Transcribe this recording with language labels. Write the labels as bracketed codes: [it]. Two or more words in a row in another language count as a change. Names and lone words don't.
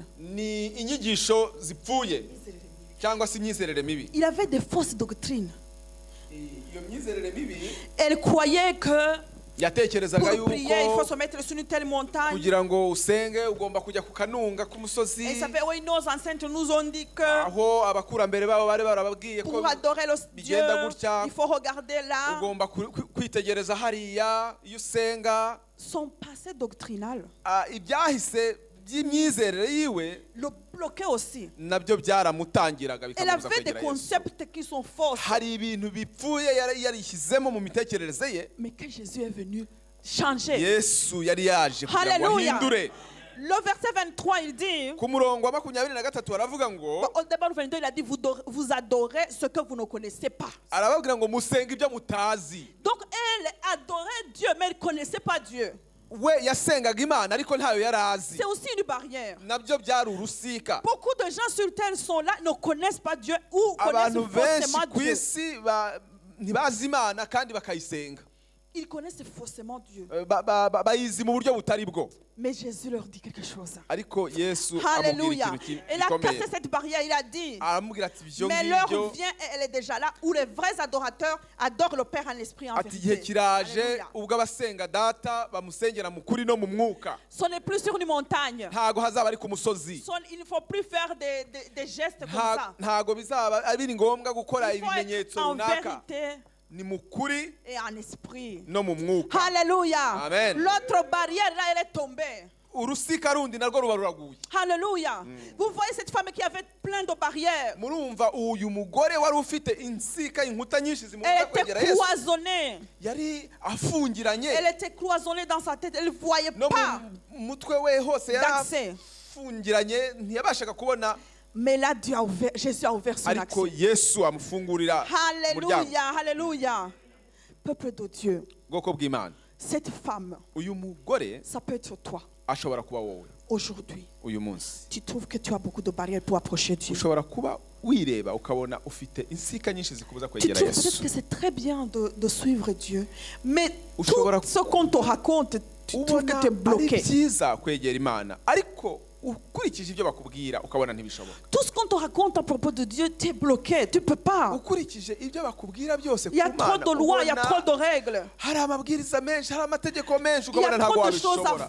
[rw] ni inyigisho zipfuye cyangwa se imyizerere mibi. [fr] Il avait des fausses doctrines. [rw] Iyo myizerere mibi [fr] Elle croyait que [rw] yatekerezaga [fr] pour prier, il faut se [rw] yuko [fr] mettre sur une telle montagne. [rw] kugira ngo usenge ugomba kujya ku kanunga [fr] Et [rw] k'umusozi, [fr] ça fait, oui, nos ancêtres nous ont dit que [rw] aho abakurambere babo bari barababwiye ko [fr] pour adorer le Dieu, [rw] bigenda gutya, [fr] il faut regarder là. [rw] ugomba kwitegereza hariya iyo usenga. [fr] Son passé doctrinal [rw] Ibyahise by'imyizerere yiwe [fr] le bloquait aussi. [rw] nabyo byaramutangiraga [fr] Elle [rw] bikamubuza [fr] avait des [rw] kwegera Yesu. [fr] concepts qui sont faux. [rw] Hari ibintu bipfuye yari yarishyizemo mu mitekerereze ye. [fr] Mais quand Jésus est venu changer. [rw] Yesu yari yaje kugira ngo [fr] Alléluia. [rw] ahindure. [fr] Le verset 23, il dit, [rw] Ku murongo wa 23 aravuga ngo, [fr] au début 22, il a dit, vous adorez ce que vous ne connaissez pas. [rw] arababwira ngo musenga ibyo mutazi. [fr] Donc elle adorait Dieu, mais elle ne connaissait pas Dieu. [rw] We yasengaga Imana ariko ntayo yari azi. [fr] C'est aussi une barrière. [rw] Nabyo byari urusika. [fr] Beaucoup de gens sur terre sont là, ne connaissent pas Dieu ou connaissent [rw] Abantu benshi [fr] faussement [rw] ku [fr] Dieu. [rw] isi ntibazi Imana kandi bakayisenga. [fr] Ils connaissent faussement Dieu. [rw] Bayizi mu buryo butari bwo. [fr] Mais Jésus leur dit quelque chose. [rw] Ariko Yesu amubwira [fr] Alléluia. [rw] ikintu [fr] Il a [rw] gikomeye. [fr] cassé cette barrière, il a dit, [rw] Aramubwira ati ibyo [fr] mais l'heure [rw] ngibyo, [fr] vient et elle est déjà là, où les vrais adorateurs adorent le Père en esprit et en [rw] ati igihe [fr] vérité. [rw] kiraje [fr] Alléluia. [rw] ubwo abasenga data bamusengera mu kuri no mu mwuka. [fr] Ce n'est plus sur une montagne. [rw] Ntago hazaba ari ku musozi. [fr] Il ne faut plus faire des gestes comme ça. [rw] Ntago bizaba biri ngombwa gukora [fr] Il faut être [rw] ibimenyetso [fr] en [rw] runaka. [fr] vérité [rw] Ni mu kuri [fr] et en esprit. [rw] no mu mwuka. [fr] Alléluia. Amen. L'autre barrière là, elle est tombée. [rw] Urusika rundi narwo ruba ruraguye. [fr] Alléluia. Vous voyez cette femme qui avait plein de barrières. [rw] Murumva uyu mugore wari ufite insika inkuta nyinshi [fr] Elle [rw] zimubuza [fr] était [rw] kwegera Yesu. [fr] cloisonnée. [rw] Yari afungiranye. [fr] Elle était cloisonnée dans sa tête. Elle ne voyait [rw] No [fr] pas [rw] mu mutwe we hose yari [fr] d'accès. [rw] afungiranye ntiyabashaga kubona. [fr] Mais là, Jésus a ouvert son [rw] Ariko [fr] accès. [rw] Yesu amufungurira umuryango. [fr] Alléluia. Alléluia. Peuple de Dieu, [rw] Bwoko bw'Imana. [fr] cette femme, [rw] Uyu mugore [fr] ça peut être toi. [rw] ashobora kuba wowe [fr] Aujourd'hui, [rw] uyu munsi. [fr] tu trouves que tu as beaucoup de barrières pour approcher Dieu. [rw] Ushobora kuba wireba ukabona ufite insika nyinshi zikubuza [fr] Tu [rw] kwegera [fr] trouves peut-être [rw] Yesu. [fr] que c'est très bien de suivre Dieu, mais tout [rw] Ushobora [fr] ce qu'on te raconte, tu trouves que [rw] ubona [fr] tu es [rw] ari [fr] bloqué. [rw] byiza kwegera Imana, ariko ukurikije ibyo bakubwira ukabona ntibishoboka. [fr] Tout ce qu'on te raconte à propos de Dieu, tu es bloqué, tu ne peux pas. [rw] Ukurikije ibyo bakubwira byose [fr] Il y a [rw] ku [fr] trop [rw] Mana, [fr] de lois, il y a trop de [rw] ubona [fr] règles. [rw] hari amabwiriza menshi, hari amategeko menshi, [fr] Il y a [rw] ukabona [fr] trop [rw] ntabwo [fr] de choses à [rw] wabishobora.